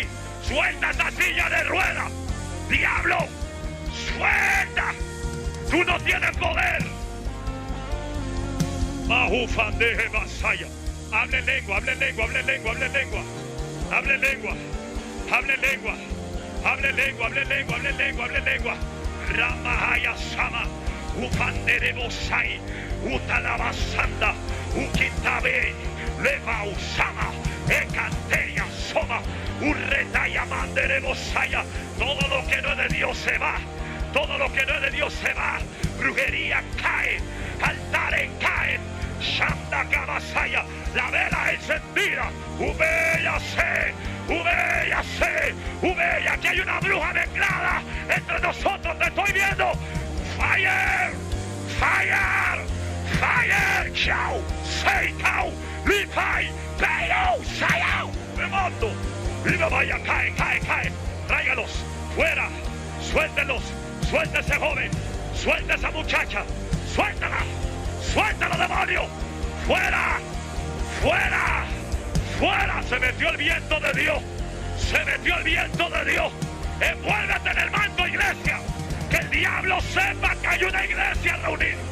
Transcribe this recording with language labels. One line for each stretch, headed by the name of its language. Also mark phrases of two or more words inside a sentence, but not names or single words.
Spanish: Suelta esa silla de ruedas, diablo, suelta. Tú no tienes poder. Mahufandeje Basaya. Hable lengua, hable lengua, hable lengua, hable lengua, hable lengua, hable lengua, hable lengua, hable lengua, hable lengua, hable lengua. Ramahaya Sama, Ufandere Bosai, Utalabasanda, Ukitabe, Leva Usama, Ecanteria Soma, Urretaya Mandere Bosaya. Todo lo que no es de Dios se va, todo lo que no es de Dios se va. Brujería cae, altares caen. Shanda Kabasaya, la vela encendida. Ubéyase, ubéyase, ubéyase. Aquí hay una bruja mezclada entre nosotros, te estoy viendo.
English: Fire, fire, fire. Chao, seikao, lipai, peyo, sayao.
Spanish: Me mando. Y me vaya, cae, cae, cae. Tráigalos, fuera, suéltenlos, suelta ese joven, suelta esa muchacha, suéltala. ¡Suéltalo, demonio! ¡Fuera! ¡Fuera! ¡Fuera! Se metió el viento de Dios. Se metió el viento de Dios. Envuélvete en el manto, iglesia. Que el diablo sepa que hay una iglesia reunida.